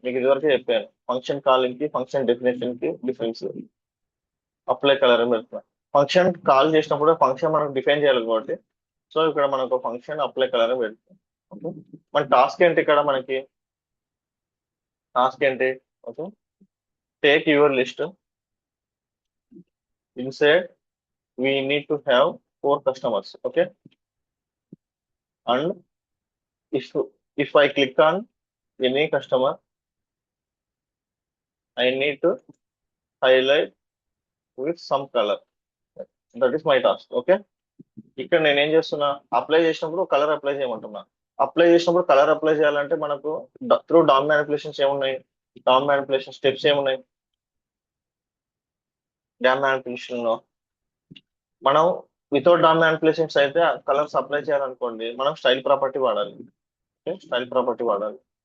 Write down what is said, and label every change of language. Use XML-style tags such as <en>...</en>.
<te>మీకు ఇదివరకే చెప్పాను, ఫంక్షన్ కాలింగ్ కి ఫంక్షన్ డెఫినేషన్ కి డిఫరెన్స్. అప్లై కలర్ అని పెడుతున్నాం. ఫంక్షన్ కాల్ చేసినప్పుడు ఫంక్షన్ మనం డిఫైన్ చేయాలి కాబట్టి సో ఇక్కడ మనకు ఫంక్షన్ అప్లై కలర్ అని పెడుతున్నాం. ఓకే, మన టాస్క్ ఏంటి? ఇక్కడ మనకి టాస్క్ ఏంటి? Okay,</te> <en>Take your list. inside we need to have 4 customers. Okay, and if if I click on any customer, I need to highlight with some color. That is my task.</en> <te>Okay, ఇక్కడ నేను ఏం చేస్తున్నా, apply చేసినప్పుడు colour apply చేయమంటున్నా. Apply చేసినప్పుడు colour apply చేయాలంటే మనకు through dam manipulations ఏమున్నాయి, dam manipulation steps ఏమున్నాయి. డామ్ మ్యానిపులేషన్ లో మనం వితౌట్ డామ్ మ్యానిపులేషన్స్ అయితే కలర్స్ అప్లై చేయాలనుకోండి, మనం స్టైల్ ప్రాపర్టీ వాడాలి. స్టైల్ ప్రాపర్టీ వాడాలి.</te>